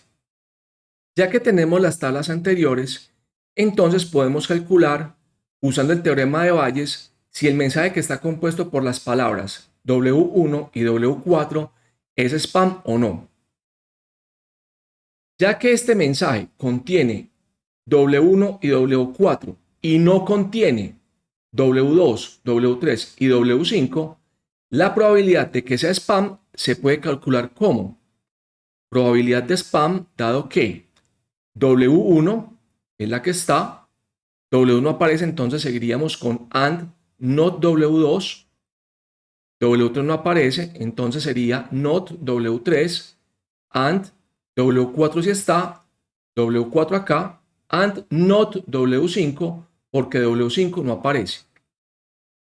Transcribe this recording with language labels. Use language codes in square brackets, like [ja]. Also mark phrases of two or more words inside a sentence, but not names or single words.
[es] Ya que tenemos las tablas anteriores, entonces podemos calcular, usando el teorema de Bayes, si el mensaje que está compuesto por las palabras W1 y W4 es spam o no. Ya que este mensaje contiene W1 y W4 y no contiene W2, W3 y W5, la probabilidad de que sea spam se puede calcular como probabilidad de spam dado que W1 es la que está, W1 aparece, entonces seguiríamos con [en] AND not [es] W2, W3 no aparece, entonces sería not W3, AND W4 sí está, W4 acá, [en] AND not [es] W5 porque W5 no aparece.